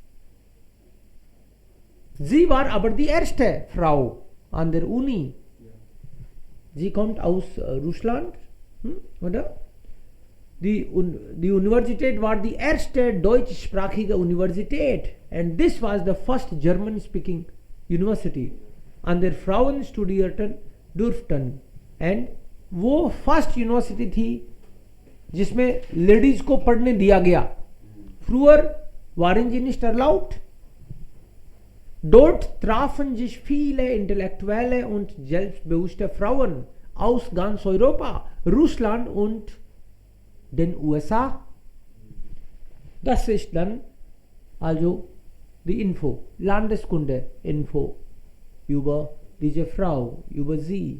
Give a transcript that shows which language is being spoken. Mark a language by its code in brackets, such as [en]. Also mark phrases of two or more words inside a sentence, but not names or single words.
[de] Sie war aber die erste Frau an der Uni. Sie kommt aus Russland, oder? Die Universität war die erste deutschsprachige Universität. [en] And this was the first German-speaking university. [de] An der Frauen studierten durften. [hi] And वो [en] first university [hi] थी जिसमें लेडीज को पढ़ने दिया गया. [de] फ्रूअर waren sie nicht erlaubt. Dort trafen sich viele Intellektuelle und selbstbewusste Frauen aus ganz Europa, Russland und den USA. Das ist dann also die Info, Landeskunde Info über diese Frau, über sie.